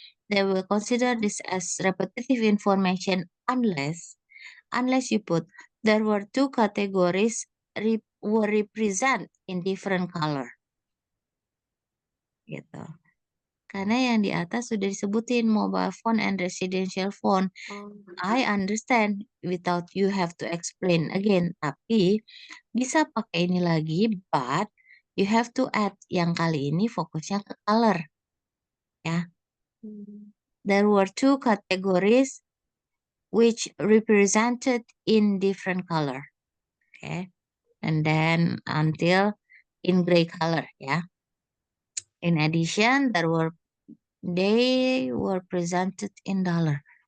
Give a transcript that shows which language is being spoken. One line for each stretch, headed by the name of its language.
English: They will consider this as repetitive information unless you put there were two categories were represent in different color. Gitu.
Indonesian: Karena yang di atas sudah disebutin
English: mobile phone and residential phone. I understand without you have to explain again.
Indonesian: Tapi bisa pakai ini lagi,
English: but you have to add
Indonesian: yang kali ini fokusnya ke color. Ya.
English: There were two categories which represented in different color. Okay. And then until in gray color, ya. In addition, they were presented in dollar.